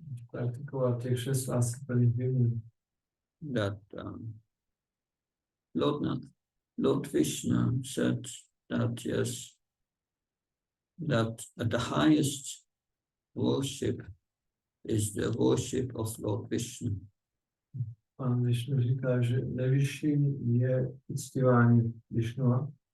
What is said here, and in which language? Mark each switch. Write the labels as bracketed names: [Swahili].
[Czech] Praktikovat těch 6 láskyplných výměn. [English] That Lord Nath, Lord Vishnu said that yes, that the highest worship is the worship of Lord Vishnu. [Czech] Pan Višnu říká, že nejvyšší je uctívání Višnua,